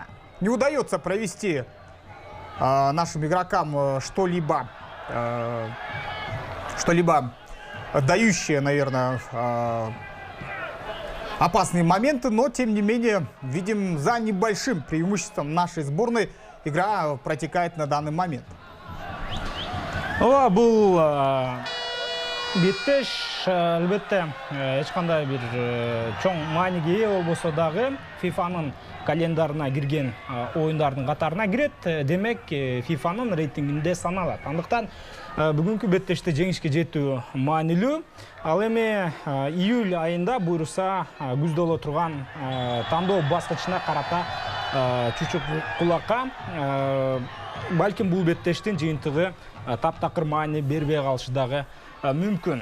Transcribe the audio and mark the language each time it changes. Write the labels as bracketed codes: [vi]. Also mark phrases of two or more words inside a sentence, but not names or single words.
[ru] Не удается провести нашим игрокам что-либо дающее, наверное, опасные моменты, но тем не менее видим, за небольшим преимуществом нашей сборной игра протекает на данный момент. [ky] Бұл беттеш, әлбетте, ешқандай бір чоң мәнеге ие болбосо дагы FIFA-нын календарына кирген ойындардың қатарына кирет. Демек, FIFA-нын рейтингинде саналат. Андыктан бүгүнкү беттеште жеңишке жетүү маанилүү. Ал эми июль айында буйруса күздө боло турган тандоо баскычына карата чучук кулакка балким бул беттештин жыйынтыгы таптакыр маани бербей калышы дагы мүмкүн.